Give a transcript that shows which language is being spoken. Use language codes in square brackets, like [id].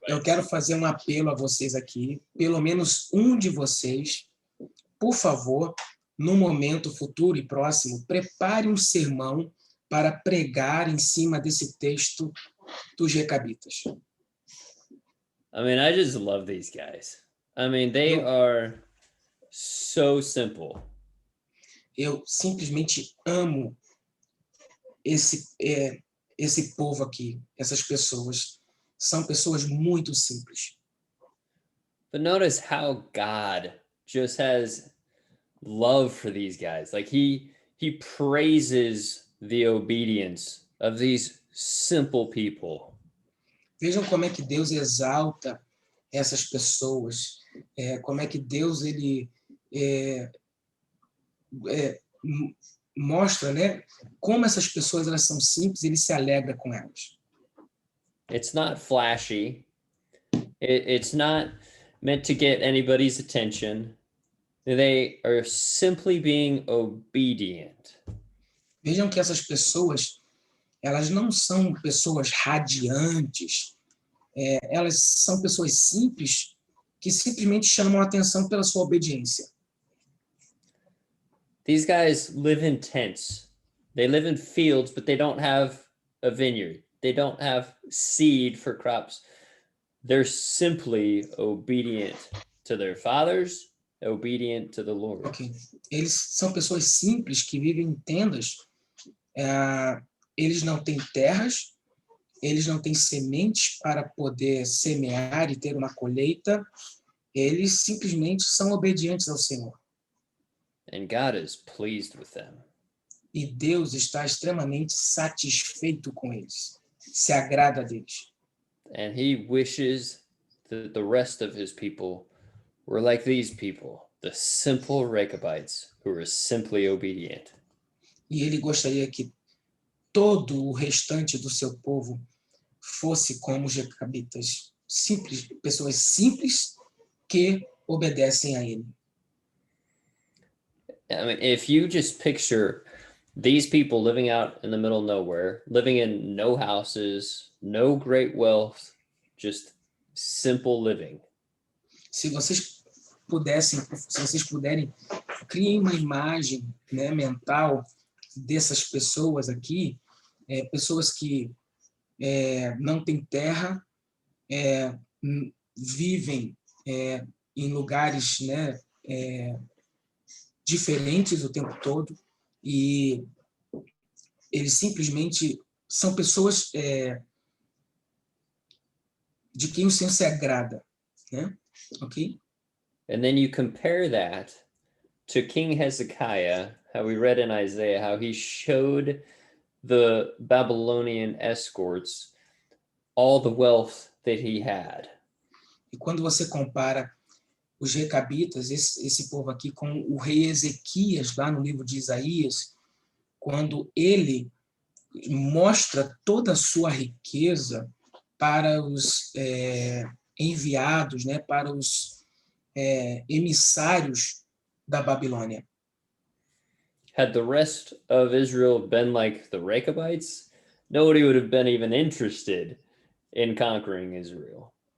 [pt] Eu quero fazer um apelo a vocês aqui, pelo menos um de vocês, por favor, no momento futuro e próximo, prepare um sermão para pregar em cima desse texto dos Recabitas. [en] I mean, I just love these guys. I mean, they are so simple. [pt] Eu simplesmente amo esse povo aqui, essas pessoas. São pessoas muito simples. [en] But notice how God just has love for these guys. Like he praises the obedience of these simple people. [pt] Vejam como é que Deus exalta essas pessoas. Como é que Deus ele mostra, né? Como essas pessoas elas são simples, ele se alegra com elas. [en] It's not flashy. It's not meant to get anybody's attention. They are simply being obedient. [pt] Vejam que essas pessoas, elas não são pessoas radiantes. Elas são pessoas simples que simplesmente chamam a atenção pela sua obediência. [en] These guys live in tents. They live in fields, but they don't have a vineyard. They don't have seed for crops. They're simply obedient to their fathers, obedient to the Lord. Okay. [pt] Eles são pessoas simples que vivem em tendas. Eles não têm terras, eles não têm sementes para poder semear e ter uma colheita. Eles simplesmente são obedientes ao Senhor. [en] And God is pleased with them. [pt] E Deus está extremamente satisfeito com eles. Se agrada deles. [en] And he wishes that the rest of his people were like these people, the simple Rechabites who were simply obedient. [pt] E ele gostaria que todo o restante do seu povo fosse como os Rechabitas, simples, pessoas simples que obedecem a ele. [en] I mean, if you just picture these people living out in the middle of nowhere, living in no houses, no great wealth, just simple living. [pt] Se vocês puderem, criem uma imagem, né, mental dessas pessoas aqui, pessoas que não têm terra, vivem em lugares, né, diferentes o tempo todo, e eles simplesmente são pessoas de quem o Senhor se agrada, né? Ok? [en] And then you compare that to King Hezekiah, how we read in Isaiah, how he showed the Babylonian escorts all the wealth that he had. [pt] E quando você compara os recabitas, esse povo aqui, com o rei Ezequias, lá no livro de Isaías, quando ele mostra toda a sua riqueza para os enviados, né, para os emissários da Babilônia. [en] Had the rest of Israel been like the Rechabites, nobody would have been even interested in conquering Israel.